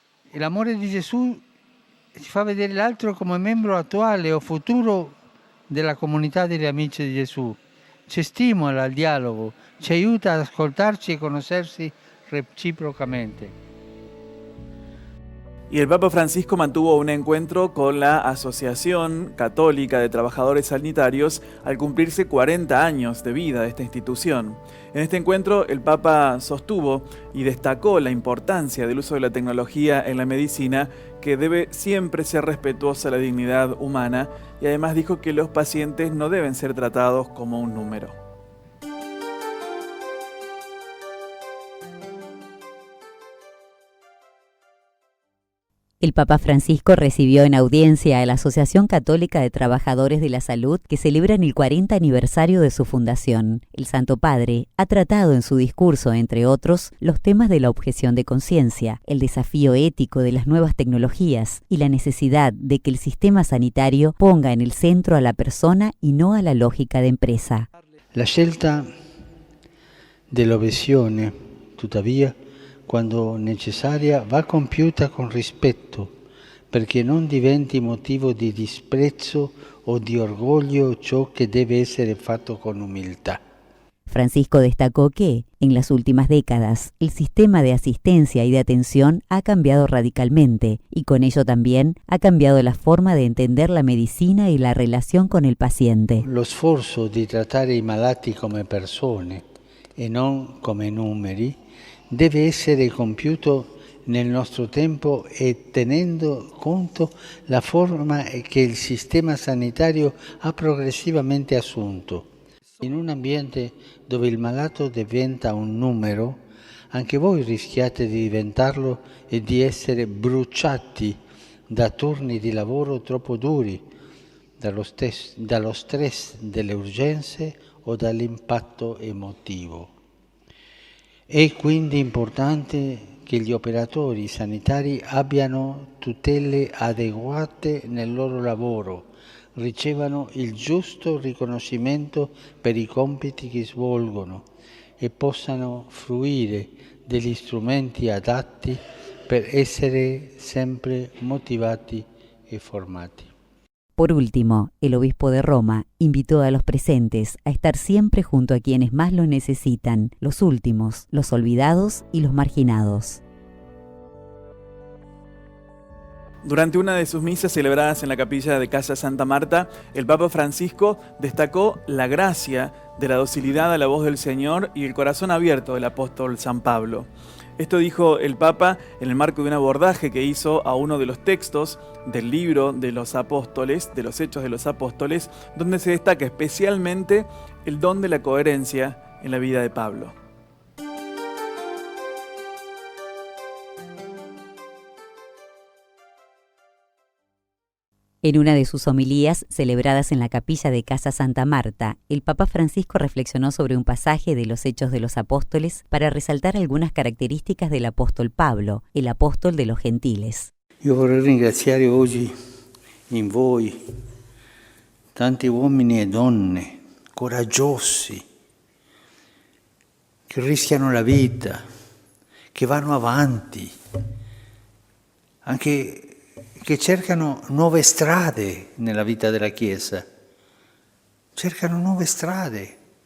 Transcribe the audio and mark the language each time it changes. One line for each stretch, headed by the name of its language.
Italian: E l'amore di Gesù ci fa vedere l'altro come membro attuale o futuro della comunità degli amici di Gesù. Ci stimola al dialogo, ci aiuta ad ascoltarci e conoscersi reciprocamente.
Spanish: Y el Papa Francisco mantuvo un encuentro con la Asociación Católica de Trabajadores Sanitarios al cumplirse 40 años de vida de esta institución. En este encuentro el Papa sostuvo y destacó la importancia del uso de la tecnología en la medicina, que debe siempre ser respetuosa de la dignidad humana, y además dijo que los pacientes no deben ser tratados como un número. El Papa Francisco recibió en audiencia a la Asociación Católica de Trabajadores de la Salud, que celebran el 40 aniversario de su fundación. El Santo Padre ha tratado en su discurso, entre otros, los temas de la objeción de conciencia, el desafío ético de las nuevas tecnologías y la necesidad de que el sistema sanitario ponga en el centro a la persona y no a la lógica de empresa.
Italian: La scelta dell'obiezione, tuttavia, quando necessaria, va compiuta con rispetto, perché non diventi motivo di disprezzo o di orgoglio ciò che deve essere fatto con umiltà.
Spanish: Francisco destacó que, en las últimas décadas, el sistema de asistencia y de atención ha cambiado radicalmente y con ello también ha cambiado la forma de entender la medicina y la relación con el paciente.
Italian: Lo sforzo di trattare i malati come persone e non come numeri deve essere compiuto nel nostro tempo e tenendo conto la forma che il sistema sanitario ha progressivamente assunto. In un ambiente dove il malato diventa un numero, anche voi rischiate di diventarlo e di essere bruciati da turni di lavoro troppo duri, dallo stress delle urgenze o dall'impatto emotivo. È quindi importante che gli operatori sanitari abbiano tutele adeguate nel loro lavoro, ricevano il giusto riconoscimento per i compiti che svolgono e possano fruire degli strumenti adatti per essere sempre motivati e formati.
Spanish: Por último, el obispo de Roma invitó a los presentes a estar siempre junto a quienes más lo necesitan, los últimos, los olvidados y los marginados. Durante una de sus misas celebradas en la capilla de Casa Santa Marta, el Papa Francisco destacó la gracia de la docilidad a la voz del Señor y el corazón abierto del apóstol San Pablo. Esto dijo el Papa en el marco de un abordaje que hizo a uno de los textos del libro de los apóstoles, de los Hechos de los Apóstoles, donde se destaca especialmente el don de la coherencia en la vida de Pablo. En una de sus homilías, celebradas en la capilla de Casa Santa Marta, el Papa Francisco reflexionó sobre un pasaje de los Hechos de los Apóstoles para resaltar algunas características del apóstol Pablo, el apóstol de los gentiles.
Italian: Io vorrei ringraziare oggi in voi tanti uomini e donne coraggiosi che rischiano la vita, che vanno avanti, anche che cercano nuove strade nella vita della Chiesa, cercano nuove strade.